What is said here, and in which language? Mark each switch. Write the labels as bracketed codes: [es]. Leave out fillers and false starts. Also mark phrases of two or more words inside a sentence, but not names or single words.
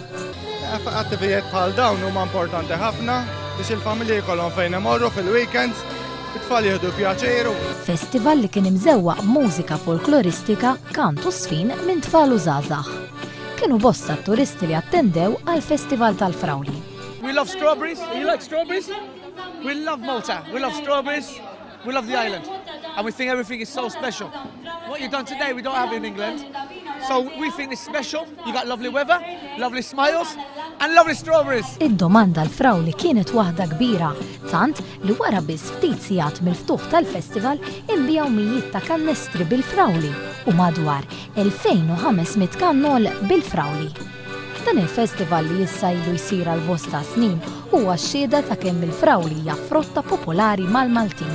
[mt] Attivijiet bħal dawn huma importanti ħafna biex il-familji jkollhom fejn imorru fil-weekends, it-tfal jieħdu pjaċir. Festival li kien imżewwaq b'mużika folkloristika, kantu sfin minn tfal u żgħażagħ. Kienu bosta turisti li attendew għal-festival tal-frawli. [en] We love strawberries. You like strawberries? We love Malta. We love strawberries. We love the island. And we think everything is so special. What you've done today, we don't have in England. So we think it's special. You got lovely weather, lovely smiles, and lovely strawberries. [mt] Id-domanda l-frawli kienet waħda kbira, tant li wara biss ftit sigħat mill-ftuħ tal-festival inbijaw mijiet ta' kannestri bil-frawli u madwar 2500 kannol bil-frawli. Dan il-festival li jissajlu jsir għal bosta snin huwa x-xhieda ta' kemm il-frawli hija frotta popolari mal-Maltin.